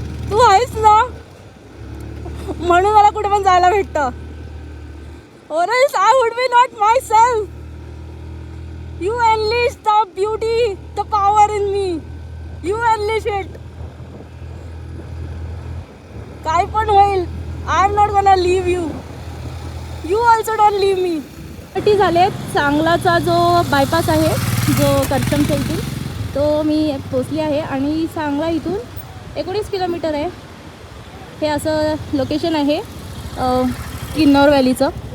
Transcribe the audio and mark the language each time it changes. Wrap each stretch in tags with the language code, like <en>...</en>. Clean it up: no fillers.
<mr>तू आहेस ना म्हणून मला कुठे पण जायला भेटतं.</mr> <en>Or else I would be not myself. You unleash the beauty, the power in me. You unleash it.</en> <mr>काय पण होईल,</mr> <en>I am not gonna leave you. You also don't leave me.</en> <mr>झालेत. सांगलाचा जो बायपास आहे, जो करचमच्या इथून, तो मी पोचली आहे. आणि सांगला इथून 19 किलोमीटर आहे. हे असं लोकेशन आहे किन्नौर व्हॅलीचं.</mr>